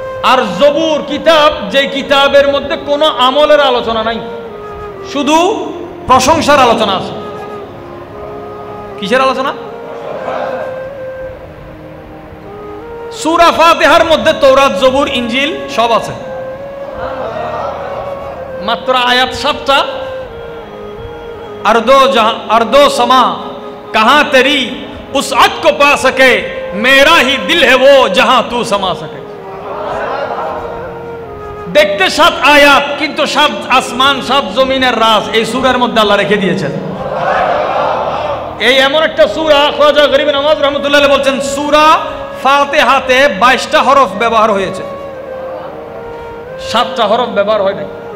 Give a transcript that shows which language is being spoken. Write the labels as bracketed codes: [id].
[bn] আর জবুর কিতাব যে কিতাবের মধ্যে কোনো আমলের আলোচনা নাই, শুধু প্রশংসার আলোচনা আছে। কিসের আলোচনা? সূরা ফাতিহার মধ্যে তৌরাত, জবুর, ইনজিল সব আছে, মাত্র আয়াত 7টা। [hi] अर्दो समा कहां तेरी उस अद को पा सके, मेरा ही दिल है वो जहां तू समा सके। [bn] দেখতে 7 আয়াত, কিন্তু 7 আসমান 7 জমিনের রাজ এই সূরার মধ্যে আল্লাহ রেখে দিয়েছেন। এই এমন একটা সূরা, খাজা গরিব নওয়াজ রাহমাতুল্লাহ আলাইহি বলছেন সূরা ফাতিহাতে 22টা হরফ ব্যবহার হয়েছে, 7টা হরফ ব্যবহার হয় নাই।